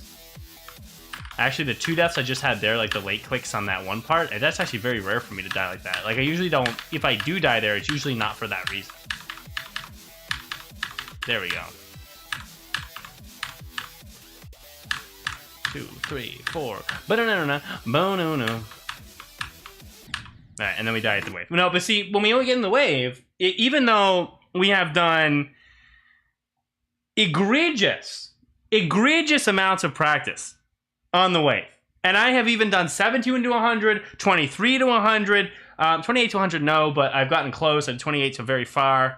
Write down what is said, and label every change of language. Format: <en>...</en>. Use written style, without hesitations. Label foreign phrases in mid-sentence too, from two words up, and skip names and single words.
<en>Actually, the 2 deaths I just had there, like the late clicks on that one part, that's actually very rare for me to die like that. Like, I usually don't... If I do die there, it's usually not for that reason. There we go. 2, 3, 4. Ba-da-na-na-na. Bo-no-no. Alright, and then we die at the wave. No, but see, when we only get in the wave, even though we have done egregious amounts of practice on the wave, and I have even done 17 to 100, 23 to 100, 28 to 100, no, but I've gotten close, and 28 to very far.</en>